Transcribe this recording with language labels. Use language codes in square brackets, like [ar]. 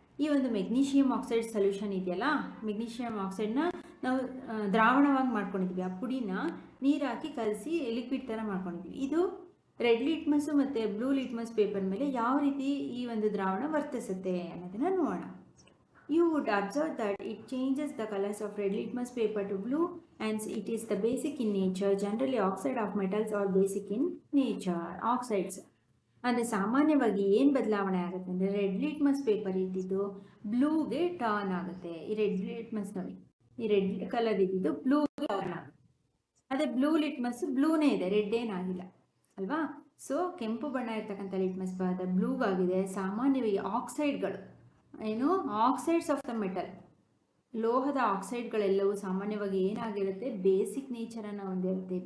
[kn] ಈ ಒಂದು magnesium oxide solution ಇದೆಯಲ್ಲ, ಮೆಗ್ನೀಷಿಯಂ ಆಕ್ಸೈಡ್ನ ನಾವು ದ್ರಾವಣವಾಗಿ ಮಾಡ್ಕೊಂಡಿದ್ವಿ. ಆ ಪುಡಿನ ನೀರು ಹಾಕಿ ಕಲಸಿ ಲಿಕ್ವಿಡ್ ಥರ ಮಾಡ್ಕೊಂಡಿದ್ವಿ. ಇದು ರೆಡ್ ಲಿಟ್ಮಸ್ಸು ಮತ್ತು ಬ್ಲೂ ಲಿಟ್ಮಸ್ ಪೇಪರ್ ಮೇಲೆ ಯಾವ ರೀತಿ ಈ ಒಂದು ದ್ರಾವಣ ವರ್ತಿಸುತ್ತೆ ಅನ್ನೋದನ್ನು ನೋಡೋಣ. [en] You would observe that it changes the colors of red litmus paper to blue, and it is the basic in nature. Generally, oxide of metals are basic in nature. [kn] Oxides ಅಂದರೆ ಸಾಮಾನ್ಯವಾಗಿ ಏನು ಬದಲಾವಣೆ ಆಗುತ್ತೆ ಅಂದರೆ, ರೆಡ್ ಲಿಟ್ಮಸ್ ಪೇಪರ್ ಇದ್ದಿದ್ದು ಬ್ಲೂಗೆ turn ಆಗುತ್ತೆ. ಈ red litmus ನೋಡಿ, ಈ ರೆಡ್ ಕಲರ್ ಇದ್ದಿದ್ದು ಬ್ಲೂಗೆ ಟರ್ನ್ ಆಗುತ್ತೆ. ಅದೇ ಬ್ಲೂ ಲಿಟ್ಮಸ್ ಬ್ಲೂನೇ ಇದೆ, ರೆಡ್ ಏನಾಗಿಲ್ಲ ಅಲ್ವಾ. ಸೊ ಕೆಂಪು ಬಣ್ಣ ಇರ್ತಕ್ಕಂಥ ಲಿಟ್ಮಸ್ ಪೇಪರ್ ಬ್ಲೂಗಾಗಿದೆ. ಸಾಮಾನ್ಯವಾಗಿ ಆಕ್ಸೈಡ್ಗಳು ಏನು, [en] oxides of the metal, [kn] ಲೋಹದ ಆಕ್ಸೈಡ್ಗಳೆಲ್ಲವೂ ಸಾಮಾನ್ಯವಾಗಿ ಏನಾಗಿರುತ್ತೆ, ಬೇಸಿಕ್ ನೇಚರನ್ನು ಹೊಂದಿರುತ್ತೆ.